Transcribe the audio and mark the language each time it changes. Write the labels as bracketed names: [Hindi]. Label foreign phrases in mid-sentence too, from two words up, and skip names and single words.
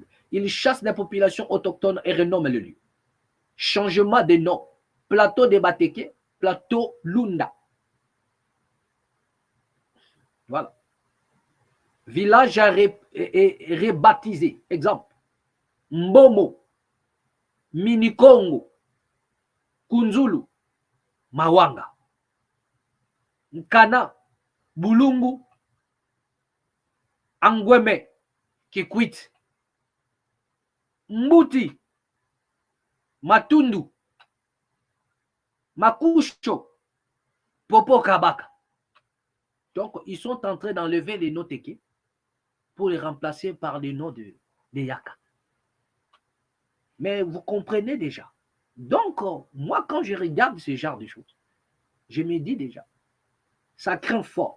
[French] Il chasse des populations autochtones et renomme le lieu. Changement de nom. Plateau de Bateke, plateau Lunda. Voilà. Village rebaptisé. Exemple. Mbomo, Minikongo, Kunzulu, Mawanga, Nkana, Bulungu, Angweme, Kikwit, Mbuti, Matundu, Makusho, Popo Kabaka. Donc, ils sont en train d'enlever les noms Teke pour les remplacer par les noms de Yaka. Mais vous comprenez déjà. Donc, moi, quand je regarde ce genre de choses, je me dis déjà, ça craint fort.